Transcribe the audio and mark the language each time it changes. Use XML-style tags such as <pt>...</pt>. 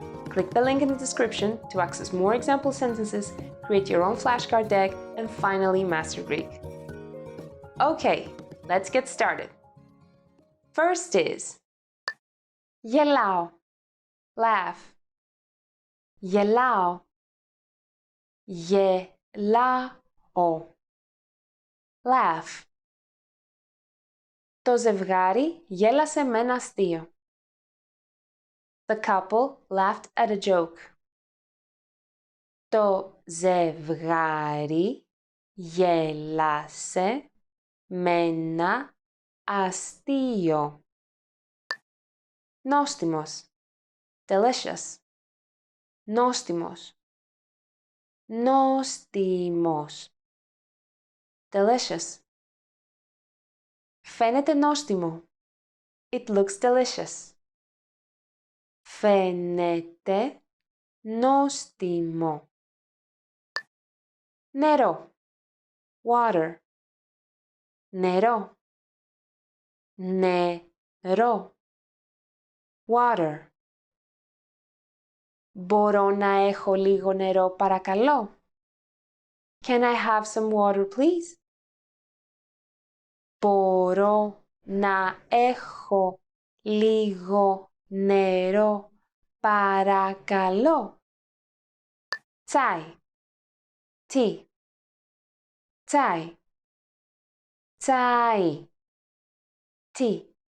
<en>Click the link in the description to access more example sentences, create your own flashcard deck, and finally master Greek. Okay, let's get started. First is γελάω, laugh.</en> <el>γελάω, γελάω, laugh. Το ζευγάρι γέλασε με ένα αστείο.</el> <en>The couple laughed at a joke.</en> <el>Το ζευγάρι γέλασε με ένα αστείο. Νόστιμος, delicious. Νόστιμος, νόστιμος, delicious. Φαίνεται νόστιμο.</el> <en>It looks delicious.</en> <el>Φαίνεται νόστιμο. Νερό, water. Νερό, νερό, water. Μπορώ να έχω λίγο νερό παρακαλώ?</el> <en>Can I have some water please?</en> <el>Μπορώ να έχω λίγο νερό παρακαλώ? Τσάι, tea. Τσάι, τσάι, tea.</el>